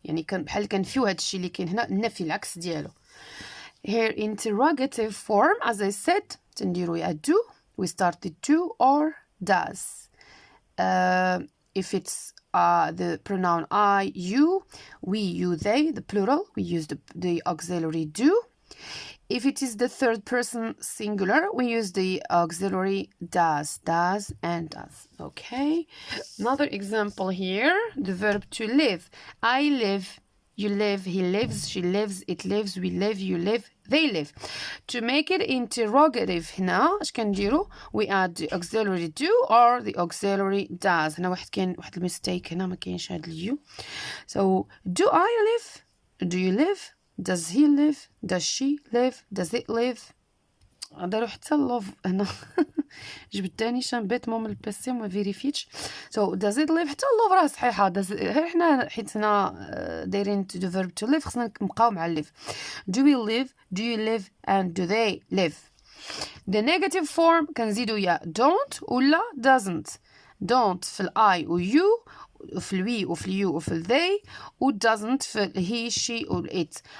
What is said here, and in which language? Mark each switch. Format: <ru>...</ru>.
<ar>يعني بحال كنفيو هاد الشيء اللي كاين هنا النفي العكس ديالو.</ar> <en>Here interrogative form as I said</en> <ar>تنديرو يا</ar> <en>do. We started do or does. If it's the pronoun I, you, we, you, they, the plural, we use the auxiliary do. If it is the third person singular, we use the auxiliary does and does. Okay. Another example here, the verb to live. I live, you live, he lives, she lives, it lives, we live, you live, they live. To make it interrogative</en> <ar>هنا اش كنديرو</ar> <en>we add the auxiliary do or the auxiliary does.</en> <ar>هنا كاين واحد الميستيك هنا ما كاينش هاد اليو.</ar> <en>So do I live? Do you live? Does he live? Does she live? Does it live?</en> <ar>دارو حتى love هنا جبت تاني شان بيت من البيسي وما فيريفيتش.</ar> <en>So does it live</en> <ar>حتى love راه صحيحه. غير حنا حيت هنا دايرين to the verb to live خصنا نبقاو مع live.</ar> <en>Do we live? Do you live? And do they live? The negative form كنزيدو يا don't ولا doesn't.</en> <ar>don't في I و you وفي الوي وفي اليو وفي الذي و doesn't في he she و it.</ar>